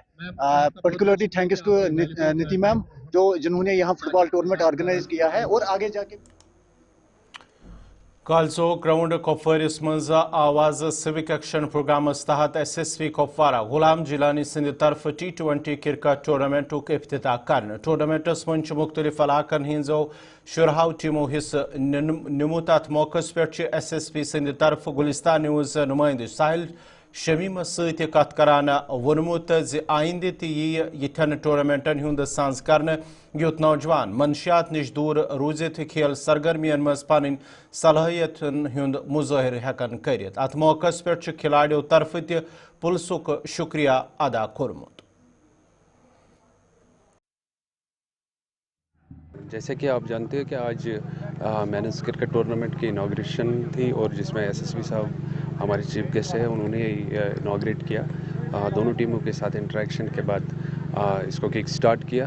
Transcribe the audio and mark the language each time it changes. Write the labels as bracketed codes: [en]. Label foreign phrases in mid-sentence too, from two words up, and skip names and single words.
[en] particularly thanks to Neeti ma'am [ur] جنہوں نے یہاں فٹ بال ٹورنامنٹ آرگنائز کیا ہے. اور آگے جا کے [ks] کالزو گراؤنڈ کپوارس مز آواز سیوک ایکشن پروگرامس تحت SSV کپوارہ غلام جیلانی سند طرف T20 [en] cricket tournament [ks] افتتاح کرنے. ٹورنامنٹس من مختلف علاقن ہزو 14 ٹیمو حصہ نمت. ات موقع پہ SSV سند طرف گلستان نیوز نمائندہ ساحل شمیم ست کت کران ونمت زِ آئندہ تہ یتھن ٹورنامنٹن ہند سانز کرنے یوت نوجوان منشیات نش دور روزت کھیل سرگرمین مز پن صلاحیتن ہند مظاہر ہیکن کرت. ات موقع پہ کھلاڑیوں طرف تہ پلسک شکریہ ادا کورمت. [ur] جیسے کہ آپ جانتے ہیں کہ آج [en] men's cricket tournament [ur] کی اناگریشن تھی اور جس میں SSV صاحب ہمارے [en] chief guest [ur] ہیں, انہوں نے اناگریٹ کیا. دونوں ٹیموں کے ساتھ انٹریکشن کے بعد اس کو [en] kick start [ur] کیا.